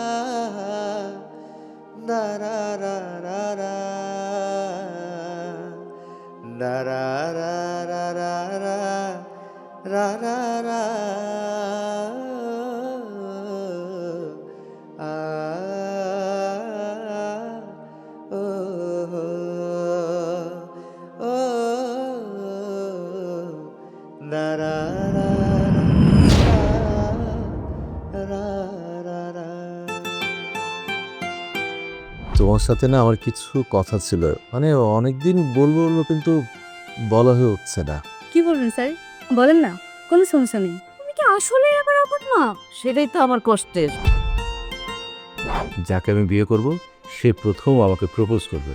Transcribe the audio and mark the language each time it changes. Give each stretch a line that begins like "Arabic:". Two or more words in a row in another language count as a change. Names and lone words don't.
Bangla: da ra ra ra ra da ra ra ra ra ra ra ra da ra ra ra ra ra তোমার সাথে না আমার কিছু কথা ছিল, মানে অনেকদিন বলবো বলবো কিন্তু বলা হয়ে উঠছে না। কি বলবেন স্যার? বলেন না, কোনো সমস্যা নেই। তুমি কি আসলে আবার আপদ না? সেটাই তো আমার কষ্টের। যাকে আমি বিয়ে করব সে প্রথম আমাকে প্রপোজ করবে।